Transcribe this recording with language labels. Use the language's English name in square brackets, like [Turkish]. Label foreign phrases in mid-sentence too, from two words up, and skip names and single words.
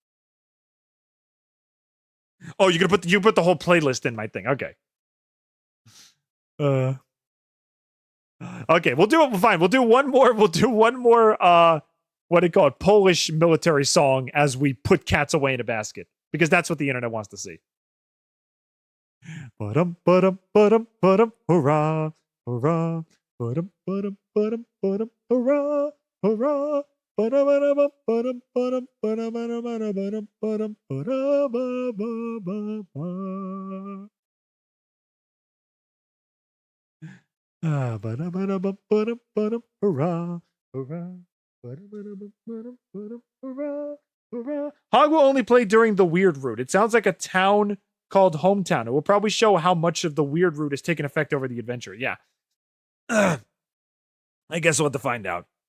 [English] Oh, you're gonna put the whole playlist in my thing. Okay. Okay, we'll do it. Fine. We'll do one more. What do you call it? Polish military song as we put cats away in a basket. Because that's what the internet wants to see. Ba-dum, ba-dum, ba-dum, ba-dum, hurrah, hurrah, ba-dum, ba-dum, ba-dum, ba-dum, hurrah, hurrah, ba-dum, ba-dum, ba-dum, ba-dum, ba-dum, ba-dum, ba-dum, ba-dum, ba-dum, ba-dum, ba-dum, ba-dum, hurrah, hurrah, hurrah, hurrah. Hog will only play during the weird route. It sounds like a town called Hometown. It will probably show how much of the weird route has taken effect over the adventure. Yeah. I guess we'll have to find out.